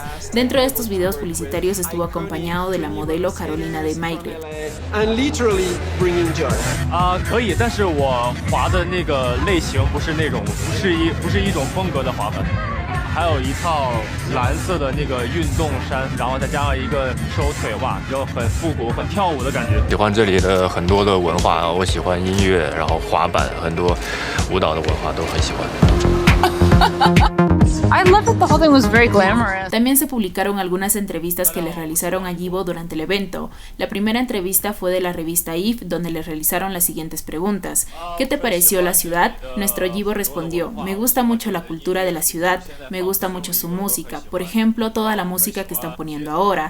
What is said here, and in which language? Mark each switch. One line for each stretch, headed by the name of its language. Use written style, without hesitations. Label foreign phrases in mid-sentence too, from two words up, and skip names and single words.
Spanish: Dentro de estos videos publicitarios estuvo acompañado de la modelo Carolina de Maigret.
Chinese: 可以，但是我滑的那个类型不是那种，不是一种风格的滑板。还有一套蓝色的那个运动衫，然后再加上一个收腿袜，就很复古、很跳舞的感觉。喜欢这里的很多的文化，我喜欢音乐，然后滑板，很多舞蹈的文化都很喜欢。
English: I love that the whole thing was very glamorous.
Spanish: También se publicaron algunas entrevistas que le realizaron a Yibo durante el evento. La primera entrevista fue de la revista IF, donde le realizaron las siguientes preguntas. ¿Qué te pareció la ciudad? Nuestro Yibo respondió: me gusta mucho la cultura de la ciudad, me gusta mucho su música, por ejemplo, toda la música que están poniendo ahora.